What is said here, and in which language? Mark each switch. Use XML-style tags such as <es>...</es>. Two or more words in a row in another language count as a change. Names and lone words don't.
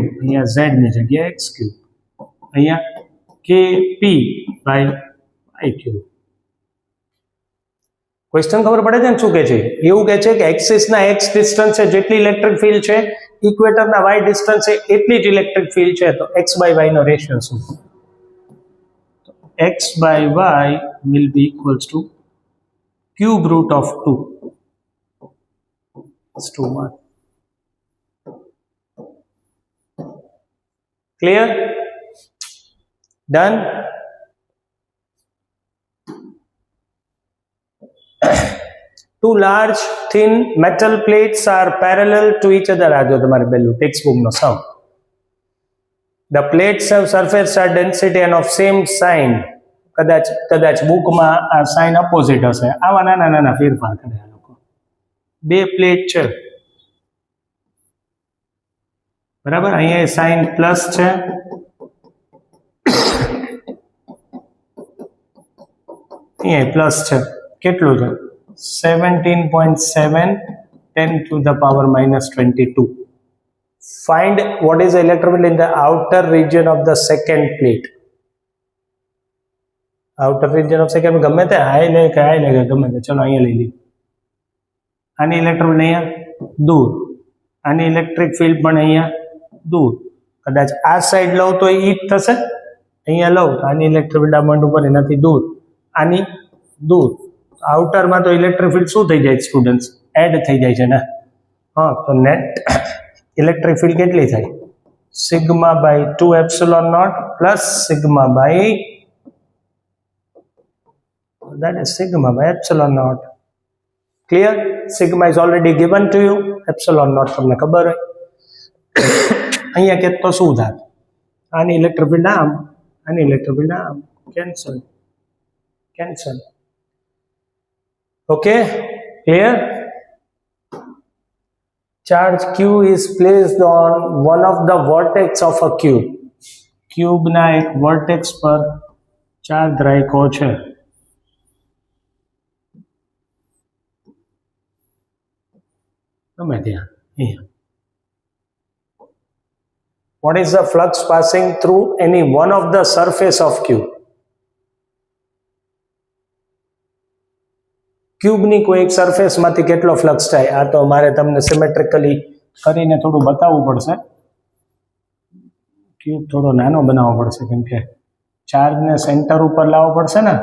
<gu>અહીંયા ઝેડ ની જગ્યાએ</gu> <en>x cube,</en> <gu>અહીંયા</gu> <en>kp by i cube.</en> <gu>ક્વેશ્ચન ખબર પડે છે ને શું કહે છે? એવું કહે છે કે એક્સિસના એક્સ ડિસ્ટન્સે જેટલી</gu> <en>electric field</en> <gu>છે, ઇક્વેટરના વાય ડિસ્ટન્સે એટલી જ</gu> <en>electric field</en> <gu>છે, તો</gu> <en>x by y</en> <gu>નો રેશિયો શું?</gu> <en>x by y will be equals to cube root of 2. It's 2 1. Clear? Done? Two large thin metal plates are parallel to each other.</en> <gu>આ જો તમારે પેલું</gu> <en>text book</en> <gu>નો સમ.</gu> <en>The plates have surface charge density and of same sign.</en> <gu>કદાચ બુકમાં આ</gu> <en>sign opposite</en> <gu>હશે. આવા નાના નાના ફેરફાર કરે આ લોકો. બે પ્લેટ છે, બરાબર? અહીંયા</gu> <en>sign plus</en> <gu>છે, અહીંયા પ્લસ છે, કેટલું છે 17.7 10</gu> <en>to the power minus</en> <gu>22.</gu> <en>Find what is the electric field in the outer region of the second plate. Outer region of second</en> <gu>ગમે તે હાઈ લે કે ગમે તે, ચલો અહીંયા લઈ લઈએ. આની</gu> <en>electric field</en> <gu>અહીંયા દૂર, આની</gu> <en>electric field</en> <gu>પણ અહીંયા દૂર. કદાચ આ સાઈડ લઉં તો એ જ થશે, અહીંયા લઉં તો આની</gu> <en>electric field</en> <gu>આ પોઈન્ટ ઉપર એનાથી દૂર, આની દૂર. આઉટરમાં તો</gu> <en>electric field</en> <gu>શું થઈ જાય સ્ટુડન્ટ્સ? એડ થઈ જાય છે ને. હા, તો</gu> <en>net electric field</en> <gu>કેટલી થાય?</gu> <en>sigma by 2 epsilon naught plus sigma by that is sigma by epsilon naught. Clear? Sigma is already given to you. Epsilon naught</en> <gu>તમને ખબર હોય. અહીંયા કે તો શું થાય? આની</gu> <en>electric field</en> <gu>આમ, આની</gu> <en>electric field</en> <gu>આમ, કેન્સલ.</gu> <en>Okay, clear? Charge Q is placed on one of the vertex of a cube.</en> <gu>Cube ના એક vertex પર ચાર્જ રાખ્યો છે.</gu> <en>What is the flux passing through any one of the surface of cube?</en> <gu>ક્યુબ ની કોઈ એક સરફેસ માંથી કેટલો ફ્લક્સ થાય? આ તો મારે તમને સિમેટ્રિકલી કરીને થોડું બતાવવું પડશે. ક્યુબ થોડો નાનો બનાવવો પડશે, કેમ કે ચાર્જને સેન્ટર ઉપર લાવવો પડશે ને.</gu>